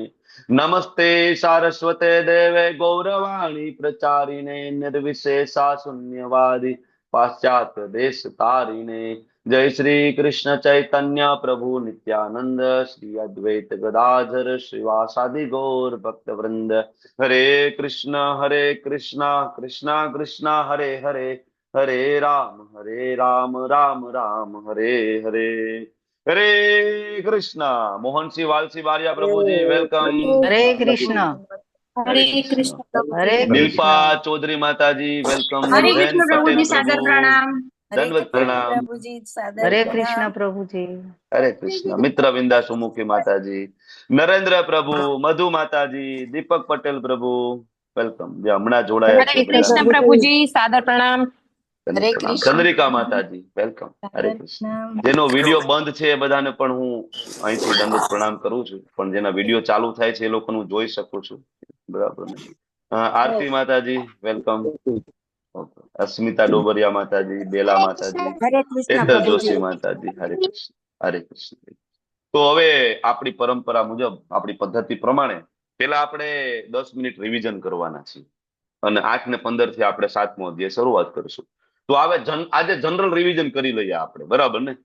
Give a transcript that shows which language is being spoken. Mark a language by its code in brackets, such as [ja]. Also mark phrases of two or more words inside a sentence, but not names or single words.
[sa] नमस्ते सारस्वते देवे गौरवाणी प्रचारिणे निर्विशेषा शून्यवादी पाश्चात्य देश तारिणे। जय श्री कृष्ण चैतन्य प्रभु नित्यानंद श्री अद्वैत गदाधर श्रीवासादि गौर भक्त वृंद। हरे कृष्णा कृष्णा कृष्णा हरे हरे, हरे राम राम राम हरे हरे। [hi] हरे कृष्णा। मोहन सिंह वालसी बारिया प्रभु जी वेलकम। हरे कृष्ण। हरे हरे कृष्णा। कृष्ण प्रभु हरे जी। निल्पा कृष्ण। चौधरी माता जी वेलकम। हरे जैन कृष्ण प्रभु पटेल जी, प्रभु सादर प्रणाम। हरे दंडवत कृष्ण प्रणाम। प्रभु जी, सादर हरे प्रणाम। कृष्ण प्रभु जी। हरे कृष्णा। मित्र विंदा सुमुखी माता जी, नरेंद्र प्रभु, मधु माता जी, दीपक पटेल प्रभु वेलकम। [gu] જે હમણાં જોડાયા છે [hi] हरे कृष्ण [gu] બધાને [hi] प्रभु जी, सादर प्रणाम। [gu] તેને [hi] हरे [gu] પ્રણામ। [hi] कृष्ण [gu] ચંદ્રિકા [hi] प्रभु जी, [gu] માતાજી વેલકમ। હરે [hi] सादर [gu] કૃષ્ણ। [hi] प्रणाम। [gu] જેનો વિડીયો બંધ છે એ બધાને પણ હું અહીંથી દંડવત પ્રણામ કરું છું, પણ જેના વિડીયો ચાલુ થાય છે એ લોકોને હું જોઈ શકું છું, બરાબર ને? આરતી માતાજી વેલકમ। ઓકે. અસ્મિતા ડોબરિયા માતાજી, બેલા માતાજી, [hi] हरे कृष्ण [gu] હેતલ [hi] प्रभु जी। [gu] જોશી માતાજી, હરે કૃષ્ણ। હરે કૃષ્ણ। તો હવે આપણી પરંપરા મુજબ આપણી પદ્ધતિ પ્રમાણે પેલા આપણે 10 મિનિટ રિવિઝન કરવાના છીએ અને 8 ને 15 થી આપણે 7મો અધ્યાય શરૂઆત કરીશું। તો આજે જનરલ રિવિઝન કરી લઈએ આપણે, બરાબર ને?